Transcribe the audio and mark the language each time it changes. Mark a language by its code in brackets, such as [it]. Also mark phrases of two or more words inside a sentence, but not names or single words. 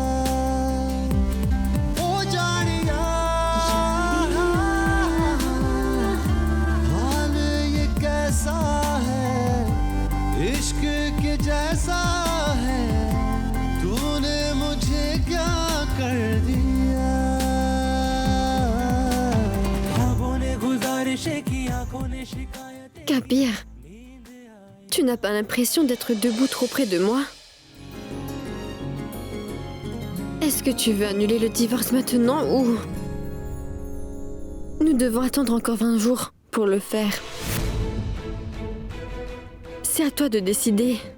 [hi] ओ जानिया हाल ये कैसा है इश्क के जैसा है तूने मुझे क्या कर दिया ख्वाबों ने गुजारिशें की आंखों ने शिकायत [fr] Kabir, tu n'as pas l'impression d'être debout trop près de moi? Est-ce que tu veux annuler le divorce maintenant ou... Nous devons attendre encore 20 jours pour le faire. C'est à toi de décider.